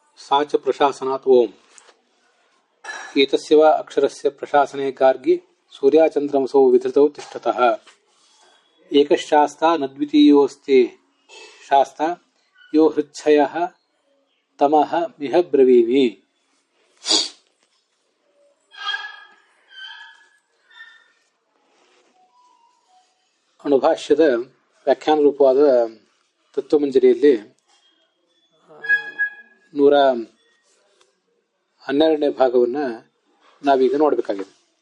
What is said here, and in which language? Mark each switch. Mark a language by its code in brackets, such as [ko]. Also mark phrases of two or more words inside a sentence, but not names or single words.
[sa] सा च प्रशासनात् ओम एतस्य वा अक्षरस्य प्रशासने गार्गी सूर्याचन्द्रमसौ विधृतौ तिष्ठतः एकशास्ता न द्वितीयोऽस्ति शास्ता यो हृच्छयः तमः मिह ब्रवीमि. [kn] ಅಣುಭಾಷ್ಯದ ವ್ಯಾಖ್ಯಾನ ರೂಪವಾದ ತತ್ವಮಂಜರಿಯಲ್ಲಿ 112ನೇ ಭಾಗವನ್ನು ನಾವೀಗ ನೋಡಬೇಕಾಗಿದೆ.